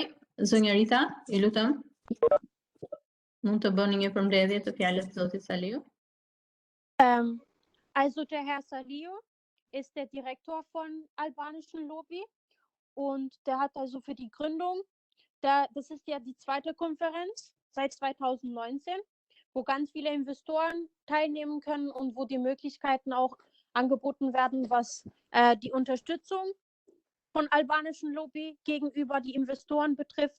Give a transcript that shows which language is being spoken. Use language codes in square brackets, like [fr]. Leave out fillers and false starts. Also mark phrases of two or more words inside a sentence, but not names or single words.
[sq] Zonja Rita, i lutem. Mund të bëni një përmbledhje të fjalës të zotit Salihu? [de] Also der Herr Salihu ist der Direktor von albanischen Lobi und der hat also für die Gründung, das ist ja die zweite Konferenz seit 2019, wo ganz viele Investoren teilnehmen können und wo die Möglichkeiten auch angeboten werden, was die Unterstützung von albanischen Lobby gegenüber die Investoren betrifft.